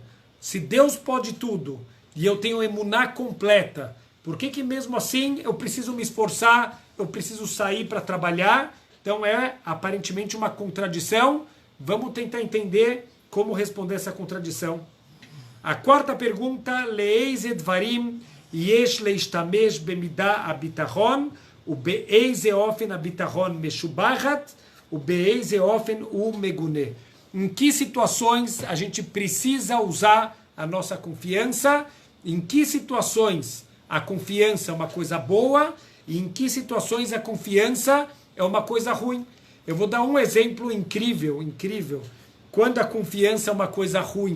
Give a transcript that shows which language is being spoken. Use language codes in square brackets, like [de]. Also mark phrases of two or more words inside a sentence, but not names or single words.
[pt] Se Deus pode tudo e eu tenho emuná completa, por que mesmo assim eu preciso me esforçar, eu preciso sair para trabalhar? Então é aparentemente uma contradição. Vamos tentar entender como responder essa contradição. A quarta pergunta, [he] לאיזה דברים יש להשתמש במידת הביטחון ובאיזה אופן הביטחון משובחת ובאיזה אופן הוא מגונה. [pt] Em que situações a gente precisa usar a nossa confiança? Em que situações a confiança é uma coisa boa? E em que situações a confiança é uma coisa ruim? Eu vou dar um exemplo incrível. Quando a confiança é uma coisa ruim.